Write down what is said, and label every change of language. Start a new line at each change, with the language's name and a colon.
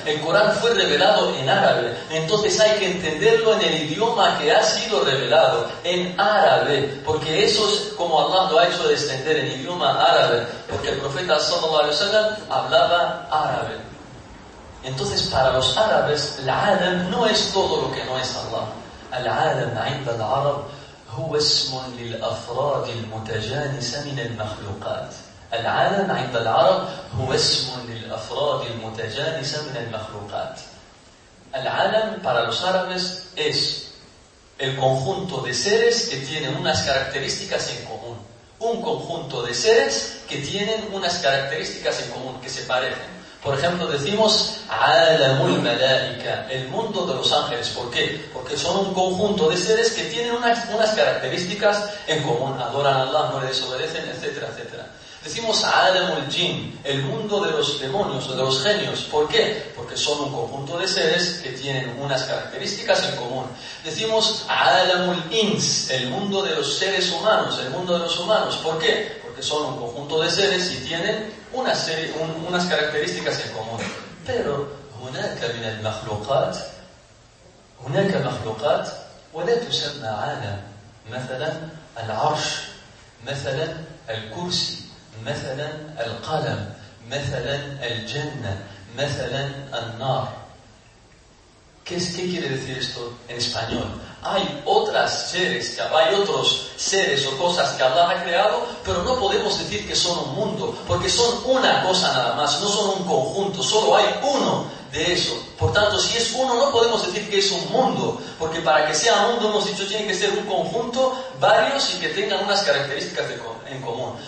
Spanish: El Corán fue revelado en árabe, entonces hay que entenderlo en el idioma que ha sido revelado, en árabe, porque eso es como Allah lo ha hecho descender en idioma árabe, porque el profeta sallallahu alaihi wasallam hablaba árabe. Entonces, para los árabes, el alam no es todo lo que no es Allah.
Arabic: El alam, عند العرب, هو اسم للأفراد المتجانسة من المخلوقات. El alam, عند العرب, هو اسم للأفراد المتجانسة من المخلوقات.
Spanish: El alam, para los árabes, es el conjunto de seres que tienen unas características en común. Un conjunto de seres que tienen unas características en común, que se parecen. Por ejemplo, decimos Alamul Malaika, el mundo de los ángeles. ¿Por qué? Porque son un conjunto de seres que tienen unas características en común. Adoran a Allah, no le desobedecen, etcétera, etcétera. Decimos Alamul Jin, el mundo de los demonios o de los genios. ¿Por qué? Porque son un conjunto de seres que tienen unas características en común. Decimos Alamul Ins, el mundo de los seres humanos, el mundo de los humanos. ¿Por qué? Porque son un conjunto de seres y tienen unas características en común.
Arabic: Pero هناك من المخلوقات هناك مخلوقات ولا تسمى عالم مثلا العرش مثلا الكرسي مثلا القلم مثلا الجنة مثلا النار.
Spanish: ¿Qué quiere decir esto en español? Hay otras seres, hay otros seres o cosas que Allah ha creado, pero no podemos decir que son un mundo, porque son una cosa nada más, no son un conjunto, solo hay uno de eso. Por tanto, si es uno, no podemos decir que es un mundo, porque para que sea mundo, hemos dicho, tiene que ser un conjunto, varios, y que tengan unas características en común.